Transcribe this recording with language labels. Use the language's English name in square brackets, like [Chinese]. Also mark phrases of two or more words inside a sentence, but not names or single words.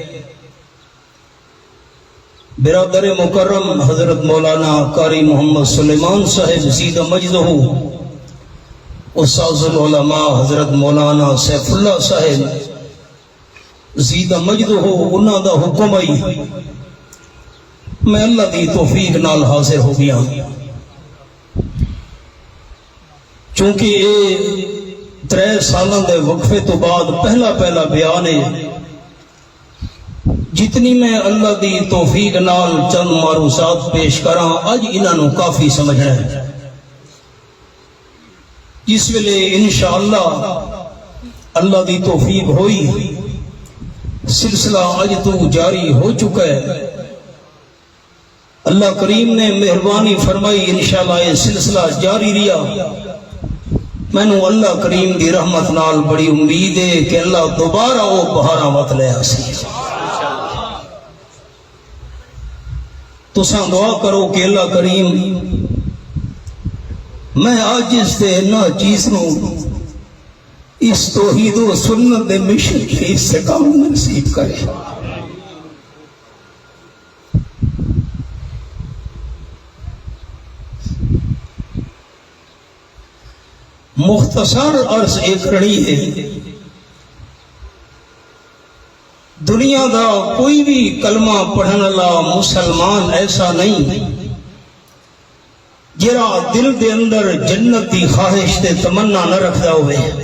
[Punjabi] برادر مکرم حضرت مولانا قاری محمد سلیمان صاحب زید مجدہ، استاذ العلماء حضرت مولانا سیف اللہ صاحب زید مجدہ، انہاں دا حکم آئی، میں اللہ دی توفیق نال حاضر ہو گیا، چونکہ یہ 3 سالوں دے وقفے تو بعد پہلا بیان ہے۔ جتنی میں اللہ دی توفیق نال چند معروضات پیش کراں اج انہاں نوں کافی سمجھنا ہے، جس ویلے انشاءاللہ اللہ دی توفیق ہوئی سلسلہ اج تو جاری ہو چکا ہے۔ [Urdu] اللہ کریم نے مہربانی فرمائی، انشاءاللہ یہ سلسلہ جاری رہا۔ [Punjabi] مینوں اللہ کریم دی رحمت نال بڑی امید ہے کہ اللہ دوبارہ وہ بہاراں وت لے آسی۔ تساں دعا کرو کہ اللہ کریم میں عاجز تے ناچیز نوں اس توحید و سنت دے مشن کے استقام نصیب کرے۔ مختصر عرض ایک رڑی ہے، دنیا دا کوئی بھی کلمہ پڑھن والا مسلمان ایسا نہیں جرا دل دے اندر جنت دی خواہش تے تمنا نہ رکھدا ہوئے۔